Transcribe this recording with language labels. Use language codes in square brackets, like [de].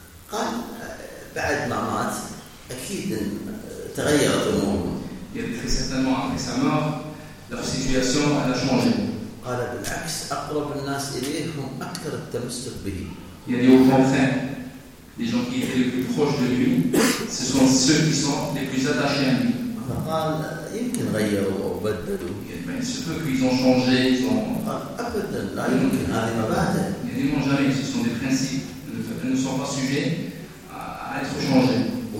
[ar] قال بعد ما مات أكيد تغيرت الأمور. [fr] Il a dit très certainement après sa mort leur situation a changé. [ar] قال بالعكس أقرب الناس إليه هم أكثر التمسك به. [fr] Il a dit au contraire. Les gens qui étaient les plus proches de lui, ce sont ceux qui sont les plus attachés à lui. Il se peut qu'ils ont changé, ils ont. Il n'y a pas jamais, ce sont des principes. Ils ne sont pas sujets à être changés.